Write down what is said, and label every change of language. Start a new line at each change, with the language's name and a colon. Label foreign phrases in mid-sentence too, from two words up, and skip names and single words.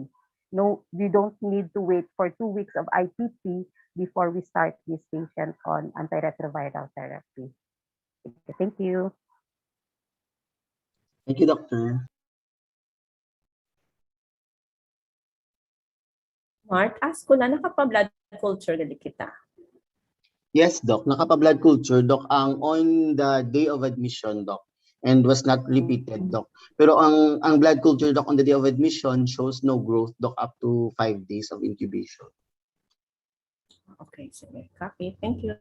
English: No, we don't need to wait for 2 weeks of IPT before we start this patient on antiretroviral therapy. Thank you. Thank you, doctor.
Hiligaynon: Mark, ask ko na, nakapa-
English: blood culture
Hiligaynon: gali kita.
English: Yes, doc. Nakapa-blood culture, doc, ang on the day of admission, doc, and was not repeated, doc.
Hiligaynon: Pero ang
English: blood culture, doc, on the day of admission shows no growth, doc, up to 5 days of incubation. Okay, sige. Copy. Thank you.